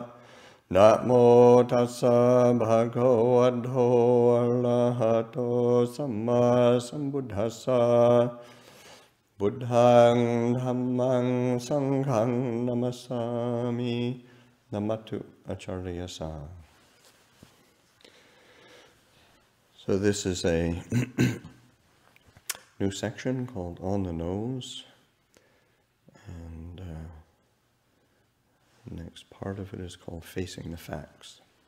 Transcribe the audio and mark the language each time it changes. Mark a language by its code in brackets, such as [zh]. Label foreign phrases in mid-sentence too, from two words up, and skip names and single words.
[pi] Namo tassa bhagavato arahato samma sambuddhassa. Buddhang dhammang sanghang namasami. Namatu acharyasa. [en] So this is a new section called On the Nose. And the next part of it is called Facing the Facts.